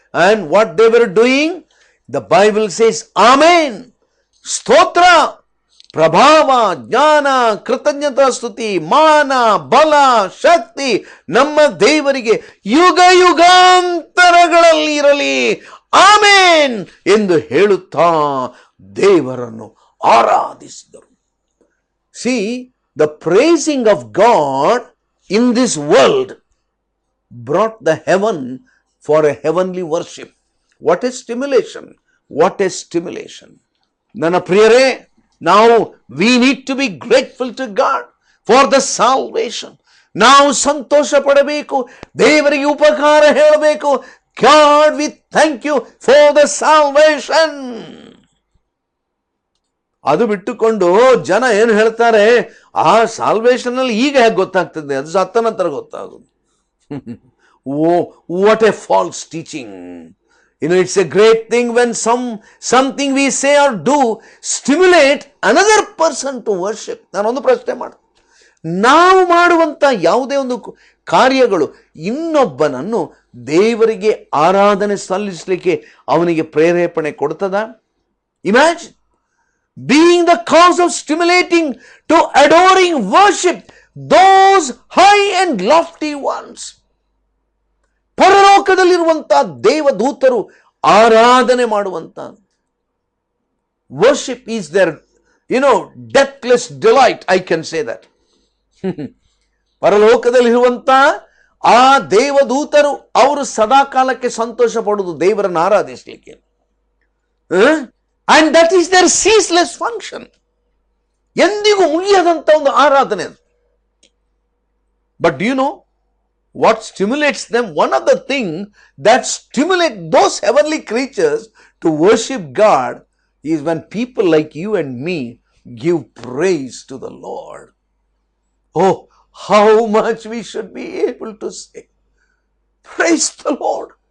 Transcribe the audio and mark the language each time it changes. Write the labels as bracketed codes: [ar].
[en] and what they were doing, the Bible says [kn] ಆಮೇನ್, ಸ್ತೋತ್ರ, ಪ್ರಭಾವ, ಜ್ಞಾನ, ಕೃತಜ್ಞತಾ ಸ್ತುತಿ, ಮಾನ, ಬಲ, ಶಕ್ತಿ ನಮ್ಮ ದೇವರಿಗೆ ಯುಗ ಯುಗಾಂತರಗಳಲ್ಲಿ ಇರಲಿ, ಆಮೇನ್ ಎಂದು ಹೇಳುತ್ತಾ ದೇವರನ್ನು ಆರಾಧಿಸಿದರು. [en] See, the praising of God in this world brought the heaven for a heavenly worship. What a stimulation! What a stimulation! [kn] ನನ್ನ ಪ್ರಿಯರೇ, ನಾವು [en] we need to be grateful to God for the salvation. [kn] ನಾವು ಸಂತೋಷ ಪಡಬೇಕು, ದೇವರಿಗೆ ಉಪಕಾರ ಹೇಳಬೇಕು. [en] God, we thank you for the salvation. [kn] ಅದು ಬಿಟ್ಟುಕೊಂಡು ಜನ ಏನು ಹೇಳ್ತಾರೆ, ಆ ಸಾಲ್ವೇಷನ್ ಅಲ್ಲಿ ಈಗ ಹೇಗೆ ಗೊತ್ತಾಗ್ತದೆ, ಅದು ಸತ್ತ ನಂತರ ಗೊತ್ತಾಗೋದು. [en] What a false teaching. You know, it's a great thing when something we say or do stimulate another person to worship. [kn] ನಾನೊಂದು ಪ್ರಶ್ನೆ ಮಾಡು, ನಾವು ಮಾಡುವಂತ ಯಾವುದೇ ಒಂದು ಕಾರ್ಯಗಳು ಇನ್ನೊಬ್ಬನನ್ನು ದೇವರಿಗೆ ಆರಾಧನೆ ಸಲ್ಲಿಸಲಿಕ್ಕೆ ಅವನಿಗೆ ಪ್ರೇರೇಪಣೆ ಕೊಡ್ತದ? [en] Imagine being the cause of stimulating to adoring worship those high and lofty ones. [kn] ಪರಲೋಕದಲ್ಲಿರುವಂತ ದೇವದೂತರು ಆರಾಧನೆ ಮಾಡುವಂತ [en] worship is their, deathless delight. I can say that. [kn] ಪರಲೋಕದಲ್ಲಿರುವಂತ ಆ ದೇವದೂತರು ಅವರು ಸದಾ ಕಾಲಕ್ಕೆ ಸಂತೋಷ ಪಡುವುದು ದೇವರನ್ನು ಆರಾಧಿಸಲಿಕ್ಕೆ. [en] And that is their ceaseless function. [kn] ಎಂದಿಗೂ ಮುಗಿಯದಂತ ಒಂದು ಆರಾಧನೆ ಅದು. [en] But do you know what stimulates them? One of the things that stimulate those heavenly creatures to worship God is when people like you and me give praise to the Lord. Oh, how much we should be able to say, praise the Lord.